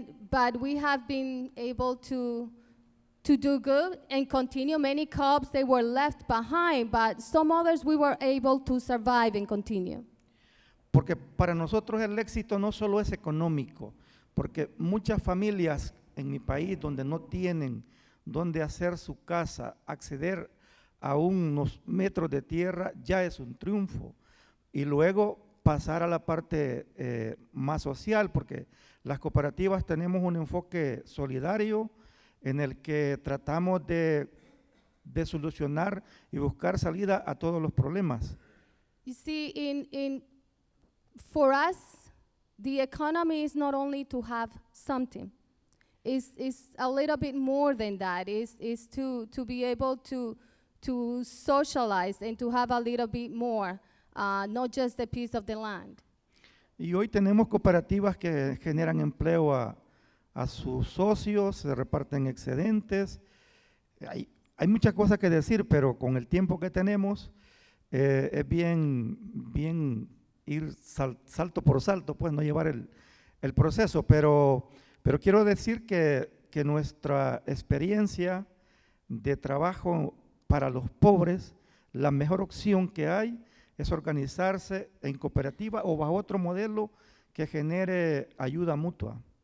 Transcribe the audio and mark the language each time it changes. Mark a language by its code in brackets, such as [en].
[en] But we have been able to do good and continue. Many co-ops, they were left behind, but some others we were able to survive and continue. [es] Porque para nosotros el éxito no solo es económico, porque muchas familias en mi país donde no tienen donde hacer su casa, acceder a unos metros de tierra ya es un triunfo. Y luego pasar a la parte más social, porque las cooperativas tenemos un enfoque solidario en el que tratamos de solucionar y buscar salida a todos los problemas. [en] You see, for us, the economy is not only to have something. It's a little bit more than that. It's to be able to socialize and to have a little bit more, not just a piece of the land. [es] Y hoy tenemos cooperativas que generan empleo a sus socios, se reparten excedentes. Hay muchas cosas que decir, pero con el tiempo que tenemos, Es bien ir salto por salto, pues no llevar el proceso, pero quiero decir que nuestra experiencia de trabajo para los pobres, la mejor opción que hay es organizarse en cooperativa o bajo otro modelo que genere ayuda mutua.